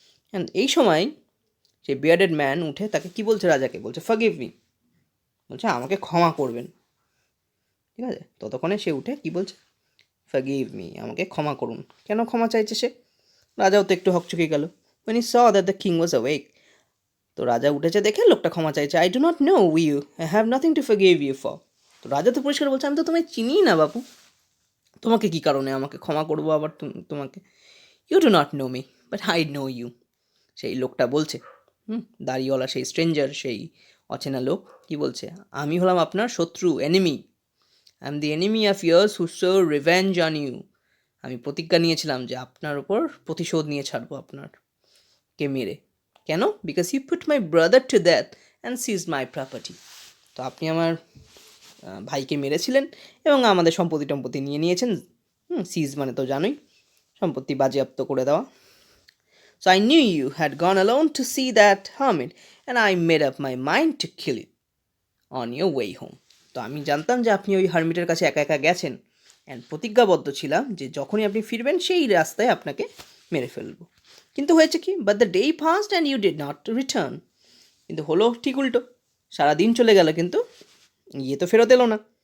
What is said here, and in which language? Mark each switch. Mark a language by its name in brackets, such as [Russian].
[Bangla] And এই সময় সেই বিয়ার্ডেড ম্যান উঠে তাকে কি বলছে, রাজাকে বলছে ফরগিভ মি, বলছে আমাকে ক্ষমা করবেন, ঠিক আছে। ততক্ষণে সে উঠে কি বলছে, ফরগিভ মি, আমাকে ক্ষমা করুন। কেন ক্ষমা চাইছে সে? রাজাও তো একটু হকচকে গেল। [English] when he saw that the king was awake, তো রাজা উঠেছে দেখে লোকটা ক্ষমা চাইছে। [Bangla] I do not know you, I have nothing to forgive you for. তো রাজা তো পরিষ্কার বলছে, আমি তো তোমায় চিনি না বাপু, তোমাকে কি কারণে আমাকে ক্ষমা করবো আবার তোমাকে? You do not know me but I know you, সেই লোকটা বলছে, দাড়িওয়ালা সেই স্ট্রেঞ্জার, সেই অচেনা লোক কি বলছে, আমি হলাম আপনার শত্রু, enemy. I am the enemy of years who so revenge on you. আমি প্রতিজ্ঞা নিয়েছিলাম যে আপনার ওপর প্রতিশোধ নিয়ে ছাড়বো আপনারকে মেরে। কেন? [English] Because you put my brother to death and seize my property. [Bangla] তো আপনি আমার ভাইকে মেরেছিলেন এবং আমাদের সম্পত্তি টম্পত্তি নিয়ে নিয়েছেন। সিজ মানে তো জানোই, সম্পত্তি বাজেয়াপ্ত করে দেওয়া। [English] So I knew you had gone alone to see that hermit and I made up my mind to kill you on your way home. [Bangla] তো আমি জানতাম যে আপনি ওই হারমিটের কাছে একা একা গেছেন, অ্যান্ড প্রতিজ্ঞাবদ্ধ ছিলাম যে যখনই আপনি ফিরবেন সেই রাস্তায় আপনাকে মেরে ফেলবো। কিন্তু হয়েছে কি, but the day past and you did not return. কিন্তু হলো ঠিক উল্টো, সারাদিন চলে গেল কিন্তু ইয়ে তো ফেরত এলো না।